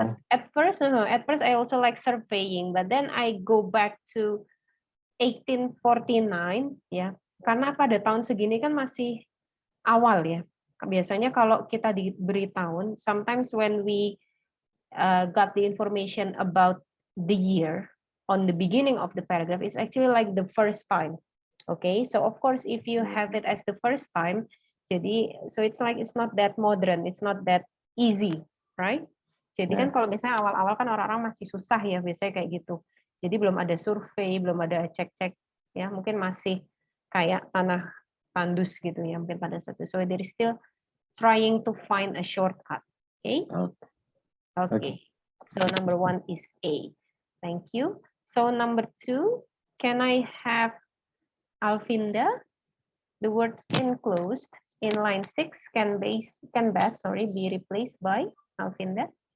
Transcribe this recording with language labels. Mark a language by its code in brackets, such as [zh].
[en] At first I also like surveying, but then I go back to 1849, ya. [id] Karena pada tahun segini kan masih awal ya. Biasanya kalau kita diberi tahun, [en] sometimes when we got the information about the year on the beginning of the paragraph, it's actually like the first time. Okay, so of course if you have it as the first time, jadi so it's like it's not that modern, it's not that easy, right? [id] Jadi kan kalau misalnya awal-awal kan orang-orang masih susah ya biasanya kayak gitu. Jadi belum ada survei, belum ada cek-cek ya, mungkin masih kayak tanah tandus gitu ya mungkin pada saat itu. [en] So there is still trying to find a shortcut. Okay? Okay. So number 1 is A. Thank you. So number 2, can I have Alvinda? The word enclosed in line 6 can best be replaced by Alvinda.